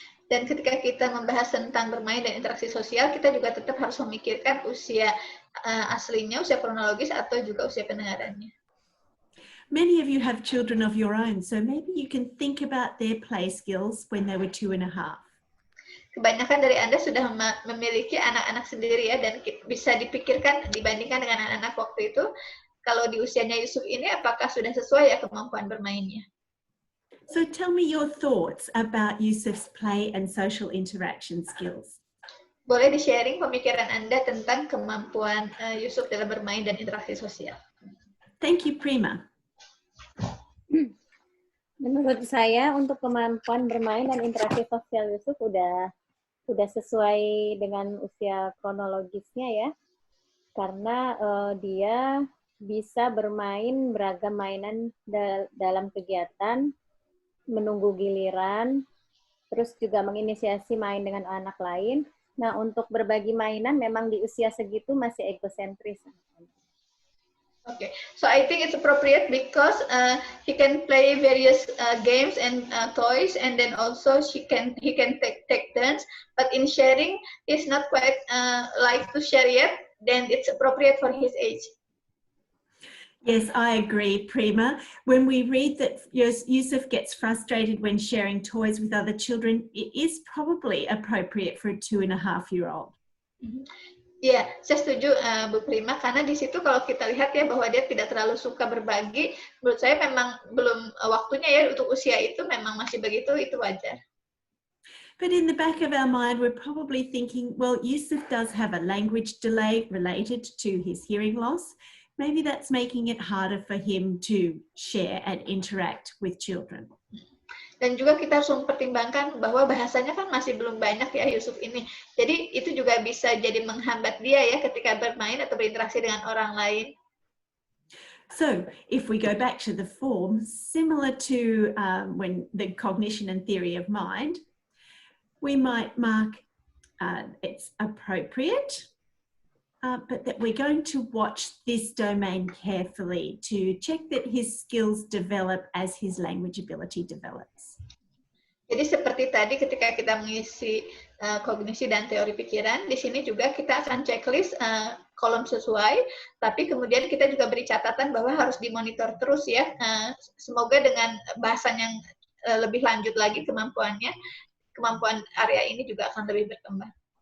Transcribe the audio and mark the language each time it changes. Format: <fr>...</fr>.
<id>Dan ketika kita membahas tentang bermain dan interaksi sosial, kita juga tetap harus memikirkan usia aslinya, usia kronologis, atau juga usia pendengarannya.</id> <en>Many of you have children of your own, so maybe you can think about their play skills when they were 2.5.</en> <id>Kebanyakan dari Anda sudah memiliki anak-anak sendiri ya, dan bisa dipikirkan dibandingkan dengan anak-anak waktu itu, kalau di usianya Yusuf ini apakah sudah sesuai ya kemampuan bermainnya.</id> <en>So tell me your thoughts about Yusuf's play and social interaction skills.</en> <id>Boleh di-sharing pemikiran Anda tentang kemampuan Yusuf dalam bermain dan interaksi sosial.</id> <en>Thank you, Prima.</en> <id>Menurut saya untuk kemampuan bermain dan interaksi sosial Yusuf udah sesuai dengan usia kronologisnya ya, karena dia bisa bermain beragam mainan dalam kegiatan, menunggu giliran, terus juga menginisiasi main dengan anak lain. Nah, untuk berbagi mainan memang di usia segitu masih egosentris.</id> <en>Okay, so I think it's appropriate because he can play various games and toys, and then also he can take turns. But in sharing, he's not quite like to share yet. Then it's appropriate for his age. Yes, I agree, Prima. When we read that Yusuf gets frustrated when sharing toys with other children, it is probably appropriate for a 2.5-year-old.</en> <id>Ya, saya setuju Bu Prima, karena di situ kalau kita lihat ya bahwa dia tidak terlalu suka berbagi, menurut saya memang belum waktunya ya untuk usia itu, memang masih begitu, itu wajar.</id> <en>But in the back of our mind, we're probably thinking, well, Yusuf does have a language delay related to his hearing loss. Maybe that's making it harder for him to share and interact with children.</en> <id>Dan juga kita harus mempertimbangkan bahwa bahasanya kan masih belum banyak ya Yusuf ini. Jadi itu juga bisa jadi menghambat dia ya ketika bermain atau berinteraksi dengan orang lain.</id> <en>So if we go back to the form, similar to when the cognition and theory of mind, we might mark it's appropriate, but that we're going to watch this domain carefully to check that his skills develop as his language ability develops.</en> <id>Jadi seperti tadi ketika kita mengisi kognisi dan teori pikiran, di sini juga kita akan checklist kolom sesuai, tapi kemudian kita juga beri catatan bahwa harus dimonitor terus ya. Semoga dengan bahasan yang lebih lanjut lagi kemampuan area ini juga akan lebih berkembang.</id>